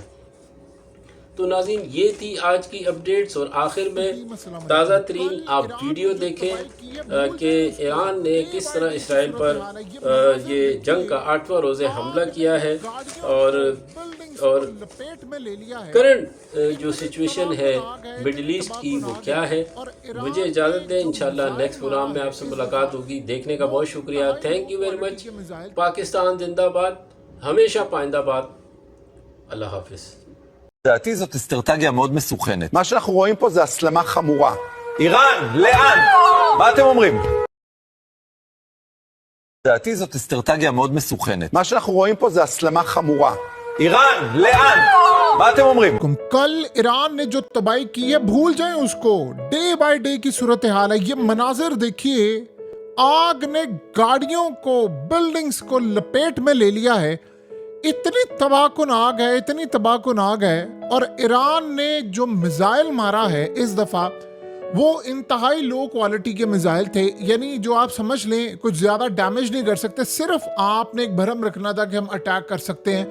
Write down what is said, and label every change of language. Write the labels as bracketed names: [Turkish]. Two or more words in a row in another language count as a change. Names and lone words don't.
[Urdu] تو ناظرین، یہ تھی آج کی اپڈیٹس، اور آخر میں تازہ ترین آپ ویڈیو دیکھیں کہ ایران نے کس طرح اسرائیل پر یہ جنگ کا 8واں روز حملہ کیا ہے، اور کرنٹ جو سچویشن ہے مڈل ایسٹ کی وہ کیا ہے۔ مجھے اجازت دیں، انشاءاللہ [English] next program [Urdu] میں آپ سے ملاقات ہوگی۔ دیکھنے کا بہت شکریہ، [English] thank you very much. [Urdu] پاکستان زندہ باد، ہمیشہ پائندہ باد۔ اللہ حافظ۔ [Hebrew] לדעתי זאת אסטרטגיה מאוד מסוכנת. מה שאנחנו רואים פה זה הסלמה חמורה. איראן, לאן? מה אתם אומרים? לדעתי זאת אסטרטגיה מאוד מסוכנת. מה שאנחנו רואים פה זה הסלמה חמורה. איראן, לאן? מה אתם אומרים? [Urdu] کل ایران نے جو تباہی کی ہے بھول جائیں اس کو، [English] day by day [Urdu] کی صورتحال ہے۔ یہ مناظر دیکھیے، آگ نے گاڑیوں کو، بلڈنگز کو لپیٹ میں لے لیا ہے۔ اتنی تباہ کن آگ ہے، اتنی تباہ کن آگ ہے، اور ایران نے جو میزائل مارا ہے اس دفعہ وہ انتہائی [English] low quality [Urdu] کے میزائل تھے، یعنی جو آپ سمجھ لیں کچھ زیادہ ڈیمیج نہیں کر سکتے، صرف آپ نے ایک بھرم رکھنا تھا کہ ہم اٹیک کر سکتے ہیں۔